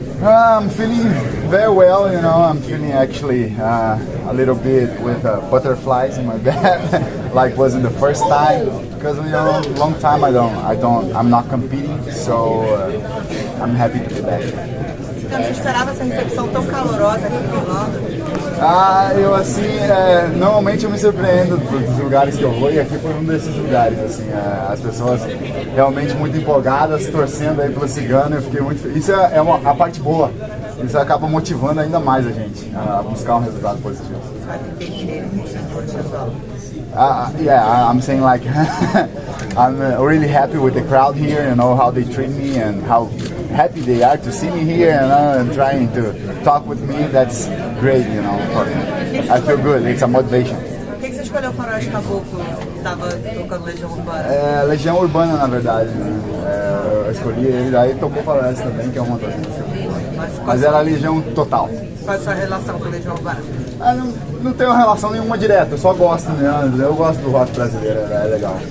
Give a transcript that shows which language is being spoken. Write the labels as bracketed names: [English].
[English] I'm feeling very well, you know. I'm feeling actually a little bit with butterflies in my back, like was in the first time. Because you know, long time I'm not competing, so I'm happy to be back. [Portuguese] Você esperava essa recepção tão calorosa aqui em Orlando? Eu assim, normalmente eu me surpreendo dos lugares que eu vou e aqui foi um desses lugares, assim, as pessoas realmente muito empolgadas, torcendo aí pelo Cigano, eu fiquei muito feliz. Isso é a parte boa, isso acaba motivando ainda mais a gente a buscar um resultado positivo. [English] Yeah, I'm saying like I'm really happy with the crowd here, you know, how they treat me and how happy they are to see me here, you know, and trying to talk with me. That's great, you know, for me. I feel good, it's a motivation. [Portuguese] Por que você escolheu o Faroeste Caboclo que estava tocando Legião Urbana? Legião Urbana, na verdade, né? Eu escolhi ele, aí tocou Faroeste também, que é uma das músicas. Mas era a Legião total. Qual é a sua relação com a Legião Urbana? Não tenho relação nenhuma direta, eu só gosto, né? Eu gosto do rock brasileiro, é legal.